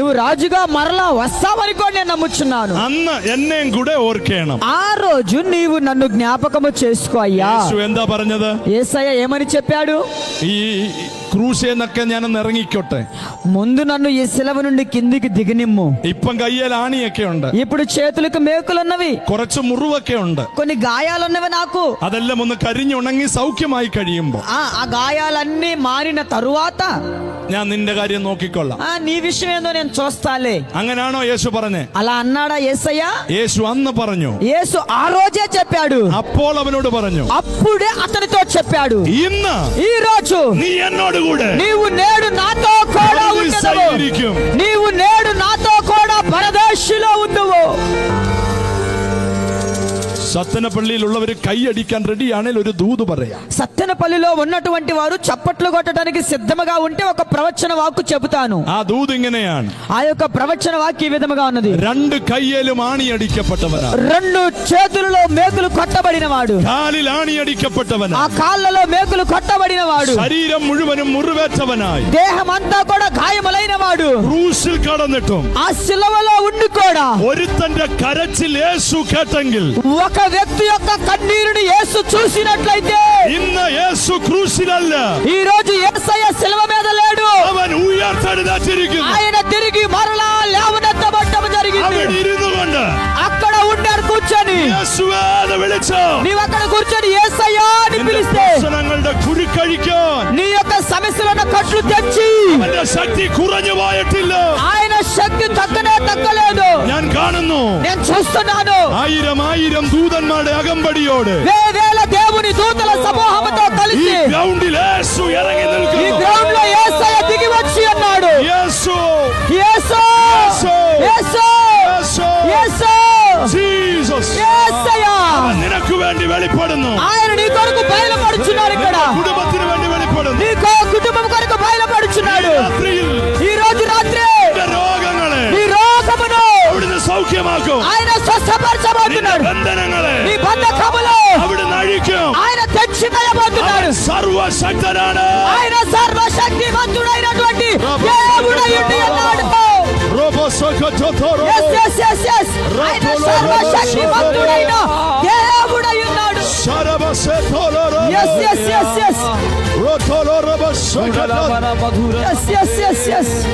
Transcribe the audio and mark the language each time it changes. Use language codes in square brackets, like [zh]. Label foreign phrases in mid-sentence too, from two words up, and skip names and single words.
[te] నువ్వు రాజుగా మరలా వస్తావని కూడా నేను నమ్ముచున్నాను. [ml] അന്ന് എന്നെയും കൂടെ ഓർക്കണം. [te] ఆ రోజు నీవు నన్ను జ్ఞాపకము చేసుకో అయ్యా. [ml] യേശു എന്താ പറഞ്ഞത്? [te] యేసయ్య ఏమని చెప్పాడు? [ml] ഈ ക്രൂശേന്നൊക്കെ ഞാനൊന്ന് ഇറങ്ങിക്കോട്ടെ, [te] ముందు నన్ను ఈ శిలువ నుండి కిందికి దిగనిమ్ము. [ml] ഇപ്പം കയ്യിൽ ആണിയൊക്കെ ഉണ്ട്, [te] ఇప్పుడు చేతులకు మేకులున్నవి, [ml] കുറച്ച് മുറിവൊക്കെ ഉണ്ട്. [te] కొన్ని గాయాలున్నవి నాకు. [ml] അതെല്ലാം ഒന്ന് കരിഞ്ഞുണങ്ങി സൗഖ്യമായി കഴിയുമ്പോ [te] ఆ గాయాలన్నీ మారిన తరువాత [ml] ഞാൻ നിന്റെ കാര്യം നോക്കിക്കൊള്ളാം. [te] నీ విషయం ఏందో నేను చూస్తాలే. [ml] അങ്ങനാണോ యేసు പറഞ്ഞേ? [te] అలా అన్నాడా యేసయ్య? [ml] యేసు అന്ന് പറഞ്ഞു. [te] యేసు ఆ రోజే చెప్పాడు. [ml] അപ്പോൾ അവനോട് പറഞ്ഞു. [te] అప్పుడే అతనితో చెప్పాడు. [ml] ഇന്ന് [te] ఈ రోజు [ml] നീ എന്നോട് കൂടെ [te] నీవు నేడు నాతో కూడా ఉండవు. నీవు నేడు నాతో కూడా పరదేశిలో ఉండువు. [ml] സത്തനപ്പള്ളിയിലുള്ളവർ കൈയടിക്കാൻ റെഡിയാണെങ്കിൽ ഒരു ദൂത് പറയാം. [te] సత్తెనపల్లిలో ఉన్నటువంటి వారు చప్పట్లు కొట్టడానికి సిద్ధముగా ఉంటే ఒక ప్రవచన వాక్కు చెబుతాను. [ml] ആ ദൂത് ഇങ്ങനെയാണ്. [te] ఆ యొక్క ప్రవచన వాక్కు ఈ విధముగా ఉన్నది. [ml] രണ്ട് കയ്യിലും ആണിയടിക്കപ്പെട്ടവനാ. [te] రెండు చేతులలో మేకులు కొట్టబడిన వాడు. [ml] കാലിൽ ആണിയടിക്കപ്പെട്ടവനാ. [te] ఆ కాళ్ళలో మేకులు కొట్టబడిన వాడు. [ml] ശരീരം മുഴുവനും മുറിവേറ്റവനായി. [te] దేహం అంతా కూడా గాయములైన వాడు. [ml] ക്രൂശിൽ കടന്നിട്ടും [te] ఆ శిలువలో ఉండి కూడా [ml] ഒരുത്തന്റെ കരച്ചിൽ യേശു കേട്ടെങ്കിൽ, [te] ఒక వ్యక్తి యొక్క కన్నీరుని యేసు చూసినట్లయితే, [ml] ഇന്ന് യേശു ക്രൂശിലല്ല, [te] ఈ రోజు యేసయ్య శిలువ మీద లేడు. [ml] അവൻ ഉയർത്തെഴുന്നേറ്റിരിക്കുന്നു. [te] ఆయన తిరిగి మరలా లేవనెత్తబడటం జరిగింది. [ml] അവിടെ ഇരുന്നു കൊണ്ട് [te] అక్కడ ఉండారు కూర్చొని. [ml] യേശുവേ എന്ന് വിളിച്ചു. [te] నీవు అక్కడ కూర్చొని యేసయ్య అని పిలిస్తే, [ml] പ്രശ്നങ്ങളുടെ കുരുക്കഴിക്കാൻ [te] నీ యొక్క సమస్యలను కట్లు తెచ్చి [ml] അവന്റെ ശക്തി കുറഞ്ഞു പോയിട്ടില്ല. [te] ఆయన శక్తి తగ్గలేదు. [ml] ഞാൻ കാണുന്നു [te] నేను చూస్తున్నాను. [ml] ആയിരം ആയിരം ദൂതന്മാരുടെ അകമ്പടിയോട് [te] వేవేల దేవుని దూతల సమూహంతో [ml] ഈ [te] కలిసి [ml] ഗ്രൗണ്ടിൽ യേശു ഇറങ്ങി [te] ఈ [ml] നിൽക്കുന്നു. [te] గ్రౌండ్ లో యేసయ్య దిగి వచ్చి అన్నాడు. యేసు యేసు యేసు యేసు యేసు యేసు [ml] ജീസസ് [te] యేసయ్య [ml] അവൻ നിനക്ക് വേണ്ടി വെളിപ്പെടുന്നു. [te] ఆయన నీ కొరకు బయలుపడుచున్నాడు. ఇక్కడ [ml] കുടുംബത്തിന് വേണ്ടി വെളിപ്പെടുന്നു. [te] నీ కుటుంబం కొరకు బయలుపడుచున్నాడు. [ml] രാത്രിയിൽ [te] ఈ రోజు రాత్రి [ml] നിന്റെ രോഗങ്ങളെ [te] నీ రోగమును [ml] അവിടുന്ന് സൗഖ്യമാക്കും. [te] ఆయన [ml] നിന്റെ [te] స్వస్థపరచబోతున్నాడు. [ml] ബന്ധനങ്ങളെ [te] నీ బంధకములు [ml] അവിടുന്ന് അഴിക്കും. [te] ఆయన తెచ్చివేయబోతున్నాడు. [ml] അവൻ സർവശക്തനാണ്. [te] ఆయన సర్వశక్తిమంతుడైనటువంటి దేవుడై ఉండి ఉన్నాడు. [en] Yes, yes, yes, yes. [te] ఆయన సర్వశక్తిమంతుడైన దేవుడై ఉన్నాడు. [en] Yes, yes, yes, yes. Yes, yes, yes, yes.